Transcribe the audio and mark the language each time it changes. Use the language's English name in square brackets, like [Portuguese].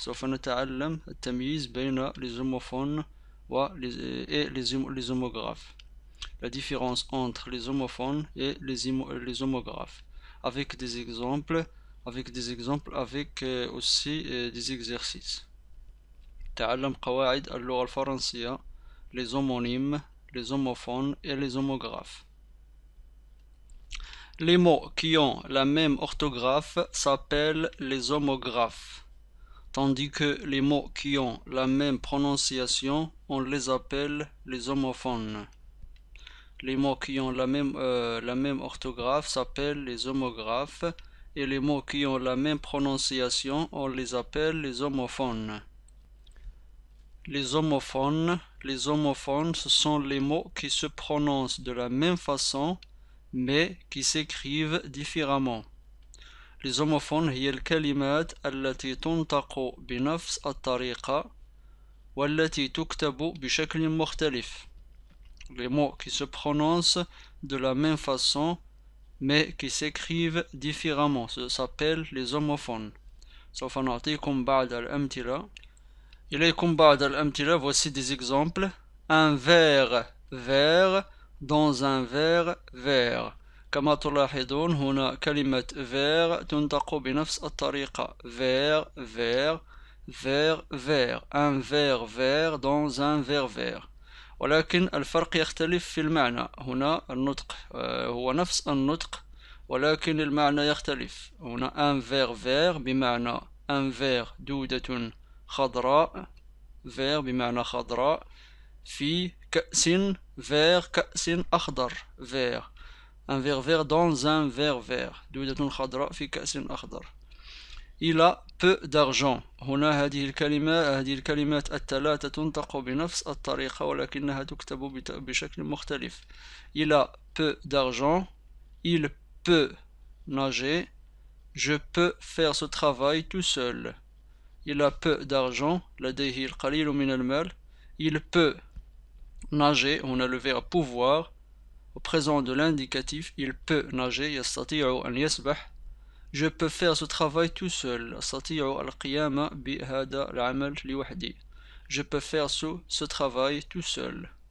[Arabic] سوف نتعلم التمييز بين [French] les homophones et les homographes. La différence entre les homophones et les homographes. Avec des exemples. Avec aussi des exercices. [Arabic] تعلم قواعد اللغة الفرنسية. [French] Les homonymes, les homophones et les homographes. Les mots qui ont la même orthographe s'appellent les homographes, tandis que les mots qui ont la même prononciation, on les appelle les homophones. Les mots qui ont la même orthographe s'appellent les homographes, et les mots qui ont la même prononciation, on les appelle les homophones. Les homophones, ce sont les mots qui se prononcent de la même façon, mais qui s'écrivent différemment. Les homophones [Arabic] هي الكلمات التي تنطق بنفس الطريقة والتي تكتب بشكل مختلف. [French] Les mots qui se prononcent de la même façon, mais qui s'écrivent différemment, ça s'appelle les homophones. [Arabic] سوف نعطيكم بعض الأمثلة. إليكم بعض الأمثلة. [French] Voici des exemples. Un verre vert dans un verre vert. [Arabic] كما تلاحظون هنا كلمة vert تنطق بنفس الطريقة. [French] Vert, vert, vert, vert. Un verre vert dans un verre vert. [Arabic] ولكن الفرق يختلف في المعنى. هنا النطق هو نفس النطق ولكن المعنى يختلف. [French] هنا un verre vert بمعنى un verre [Arabic] دودة خضراء. فير بمعنى خضراء. في كأس فير كأس أخضر. [French] فير un verre vert dans un verre vert. [Arabic] دودة خضراء في كأس أخضر. [French] Il a peu d'argent. [Arabic] هنا هذه الكلمات الثلاثة تنطق بنفس الطريقة ولكنها تكتب بشكل مختلف. [French] Il a peu d'argent. Il peut nager. Je peux faire ce travail tout seul. Il a peu d'argent. [Arabic] لديه القليل من المال. [French] Il peut nager. On a le verbe pouvoir au présent de l'indicatif. Il peut nager. [Arabic] يستطيع أن يسبح. [French] Je peux faire ce travail tout seul. [Arabic] أستطيع القيام بهذا العمل لوحدي. [French] Je peux faire ce travail tout seul.